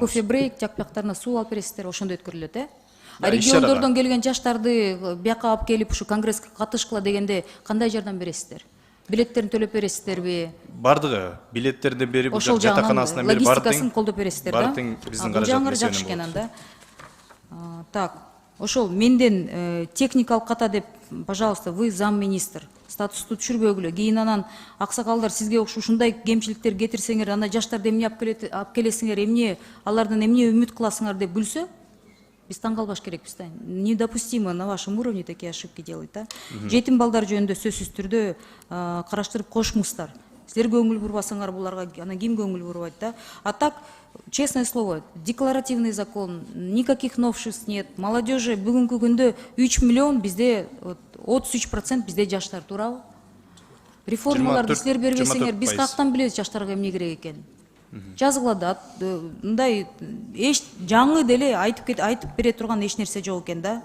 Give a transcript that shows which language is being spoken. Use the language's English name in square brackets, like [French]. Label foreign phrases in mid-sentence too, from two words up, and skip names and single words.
[Kyrgyz] Кофе брейк, жак-бияктарына суу алып бересиздер, ошондо өткөрүлөт, Региондордон келген жаштарды бияка алып келип, ушу конгресске катышкыла дегенде кандай жардам бересиздер? Билеттерин төлөп бересиздерби? Бардыгы, билеттерден бери, жатаканасынан бери логистикасын колдоп бересиздер, да? Бардык биздин каражатыбыз жакшы экен анда. Так, ошол менден техникалык ката деп, [Russian] пожалуйста, вы замминистр, [Kyrgyz] статусту түшүрбөгүлө. Кийин анан аксакалдар сизге ушундай кемчиликтер кетирсеңер, анда жаштарды эмне алып келесиңер, эмне алардан эмне үмүт кыласыңар деп күлсө, биз таң калбаш керекпиз да. [Russian] Недопустимо на вашем уровне такие ошибки делать, да. [Kyrgyz] Жетим балдар жөнүндө сөзсүз түрдө караштырып коюшмуңуздар. Силер көңүл бурбасаңар буларга анан ким көңүл бурбайт, да. [Russian] А так, честное слово, декларативный закон, никаких новшеств нет. [Kyrgyz] Молодежи бүгүнкү күндө 3 миллион, бизде 33% бизде жаштар, туурабы? Реформаларды силер бербесеңер, биз каяктан билебиз жаштарга эмне керек экенин? Жазгыла да, мындай эч жаңы деле айтып бере турган эч нерсе жок экен да.